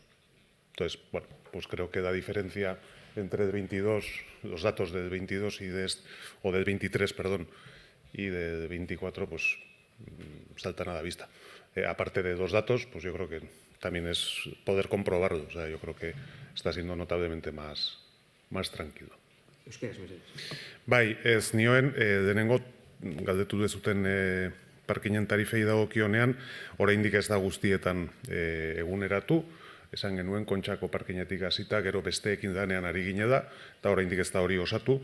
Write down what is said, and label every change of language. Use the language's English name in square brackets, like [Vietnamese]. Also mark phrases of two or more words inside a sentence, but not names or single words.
[Spanish] Entonces, pues creo que la diferencia entre el 22, los datos del 22 o del 23, perdón, y del 24, pues saltan a la vista. Aparte de los datos, pues yo creo que también es poder comprobarlo. O sea, yo creo que está siendo notablemente más tranquilo. [Basque] Bai, ez nioen, denengo galdetu dezuten parkinen tarifei dagokionean, oraindik ez da guztietan eguneratu, esan genuen Kontxako parkinetik hasita, gero besteekin danean ari gine da, eta oraindik ez da hori osatu.